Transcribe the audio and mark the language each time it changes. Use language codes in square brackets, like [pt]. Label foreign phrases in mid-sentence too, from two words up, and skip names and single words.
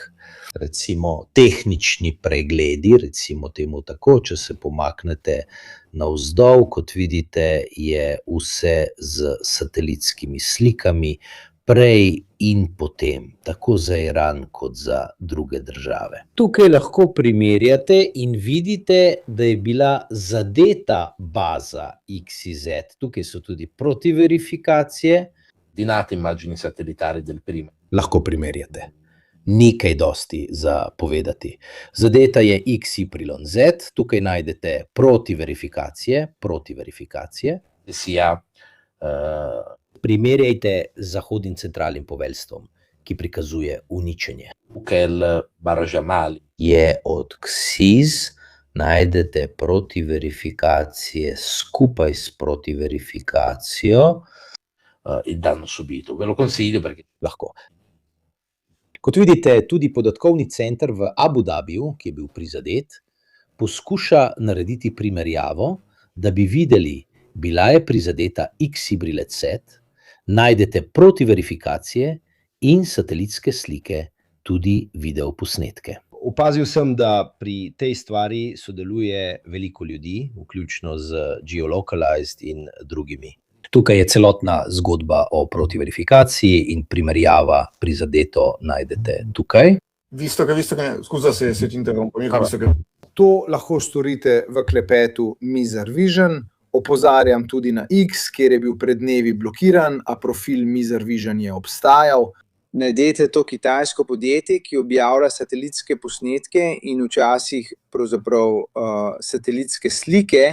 [sl] Recimo tehnični pregledi, recimo temu tako, če se pomaknete navzdol, kot vidite, je vse z satelitskimi slikami, prej in potem, tako za Iran kot za druge države. Tukaj lahko primerjate in vidite, da je bila zadeta baza XYZ. Tukaj so tudi protiverifikacije. [it] Dinate immagini satellitari del primo. [sl] Lahko primerjate. Ni kaj dosti za povedati. Zadeta je XYZ, tukaj najdete protiverifikacije. Primerjajte z zahodnim centralnim poveljstvom, ki prikazuje uničenje. Je od XIZ, najdete protiverifikacije skupaj s protiverifikacijo. [it] In danno subito. Ve lo consiglio perché lahko. [sl] Kot vidite, tudi podatkovni center v Abu Dhabiju, ki je bil prizadet, poskuša narediti primerjavo, da bi videli, bila je prizadeta XYZ, najdete protiverifikacije in satelitske slike, tudi videoposnetke. Opazil sem, da pri tej stvari sodeluje veliko ljudi, vključno z Geolocalized in drugimi. Tukaj je celotna zgodba o protiverifikaciji in primerjava prizadeto najdete tukaj. [it] Visto che scusa se ti interrompo, [sl] to lahko storite v klepetu Mizar Vision. Opozarjam tudi na X, kjer je bil pred dnevi blokiran, a profil Mizar Vision je obstajal. Najdete to kitajsko podjetje, ki objavlja satelitske posnetke in včasih pravzaprav satelitske slike.